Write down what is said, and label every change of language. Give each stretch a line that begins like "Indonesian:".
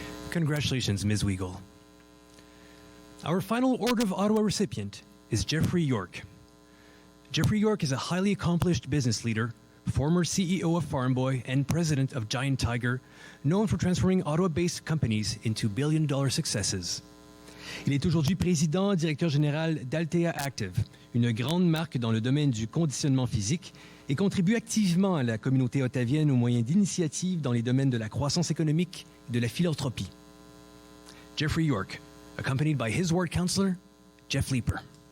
English: Congratulations, Ms. Weigel. Our final Order of Ottawa recipient is Jeffrey York. Jeffrey York is a highly accomplished business leader, former CEO of Farm Boy and president of Giant Tiger, known for transforming Ottawa-based companies into billion-dollar successes.
French: Il est aujourd'hui président, directeur général d'Altea Active, une grande marque dans le domaine du conditionnement physique, et contribue activement à la communauté ottavienne au moyen d'initiatives dans les domaines de la croissance économique et de la philanthropie.
English: Jeffrey York, accompanied by his ward councillor, Jeff Leeper.